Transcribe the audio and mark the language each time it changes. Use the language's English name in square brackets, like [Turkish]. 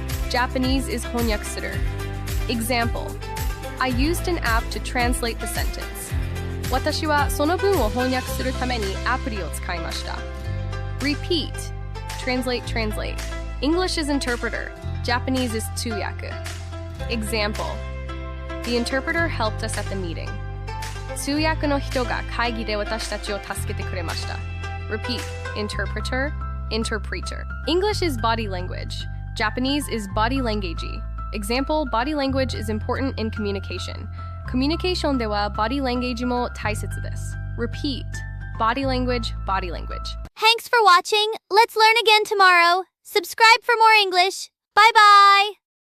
[English] Japanese is honyaku suru. Example, I used an app to translate the sentence. [Japanese] 私はその文を翻訳するためにアプリを使いました。 [English] Repeat, translate, translate. English is interpreter. Japanese is 通訳. Example, the interpreter helped us at the meeting. [Japanese] 通訳の人が会議で私たちを助けてくれました。 [English] Repeat, interpreter, interpreter. English is body language. Japanese is body language. Example, body language is important in communication. [Japanese] Communication では body language も大切です。 [English] Repeat, body language, body language. Thanks for watching. Let's learn again tomorrow. Subscribe for more English. Bye bye.